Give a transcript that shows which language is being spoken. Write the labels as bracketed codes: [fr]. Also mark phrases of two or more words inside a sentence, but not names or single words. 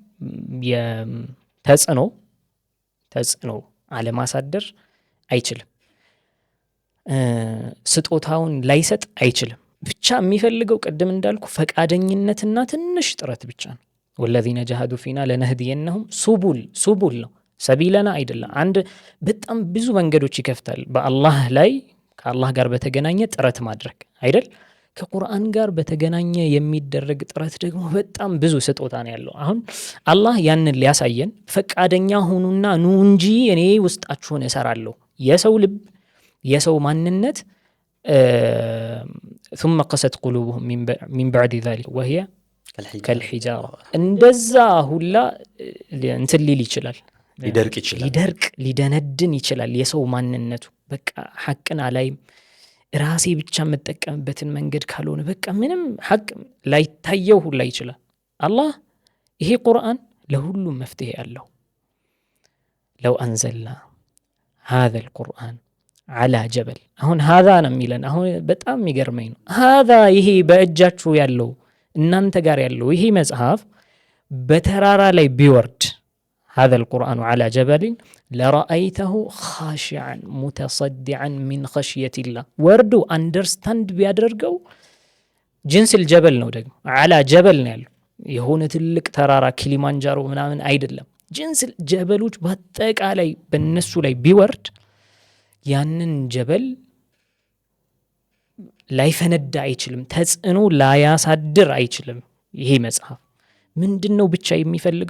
[am] ተጽዕኖ አለማሳደር አይችልም። ስጦታውን ላይሰጥ አይችልም። ብቻ የሚፈልገው ቅድም እንዳልኩ ፈቃደኝነትና ትንሽ ጥረት ብቻ ነው። [ar] والذين جاهدوا فينا لنهدينهم سبل [am] ነው፣ ሰቢለና አይደለም። አንድ በጣም ብዙ መንገዶች ይከፍታል በአላህ ላይ ከአላህ ጋር በተገናኘ ጥረት ማድረግ አይደል? ከቁርአን ጋር በተገናኘ የሚደረግ ጥረት ደግሞ በጣም ብዙ ስጦታ ነው ያለው። አሁን አላህ ያንን ሊያሳየን ፈቃደኛ ሁኑና ኑ እንጂ እኔ ውስጣችሁን እሰራለሁ። የሰው ልብ የሰው ማንነት [ar] ثم قست قلوبهم من بعد ذلك وهي [am] كالحجارة እንደዛ ሁላ እንትን ሊል ይችላል፣ ሊደርቅ ሊደነድን ይችላል የሰው ማንነቱ። በቃ ሐቅን አላይም ራሴ ብቻ የምጠቀምበትን መንገድ ካልሆነ በቃ ምንም ሐቅ ላይታየው ሁላ ይችላል። አላህ ይሄ ቁርአን ለሁሉም መፍትሄ አለው። [ar] لو أنزلنا هذا القرآن على جبل [am] አሁን هذا ነው የሚለን። አሁን በጣም የሚገርመኝ ነው هذا ይሄ በእጃችሁ ያለው እናንተ ጋር ያለው ይሄ መጽሐፍ በተራራ ላይ ቢወርድ هذا [ar] القرآن على جبل لرأيته خاشعا متصدعا من خشية الله [am] ወርዱ አንደርስታንድ ቢያደርገው ጅንስ الجبل ነው ደግሞ [ar] على جبل [am] ነው ያለው። የሆነ ትልቅ ተራራ ኪሊማንጃሮ ምናምን አይደለም። ጅንስ ጀበሎች በአጠቃላይ በነሱ ላይ ቢወርድ ያንን ጀበል ላይፈነዳ አይችልም፣ ተጽዕኖ ላያሳድር አይችልም። ይሄ መጽሐፍ ምንድነው ብቻ የሚፈልገው?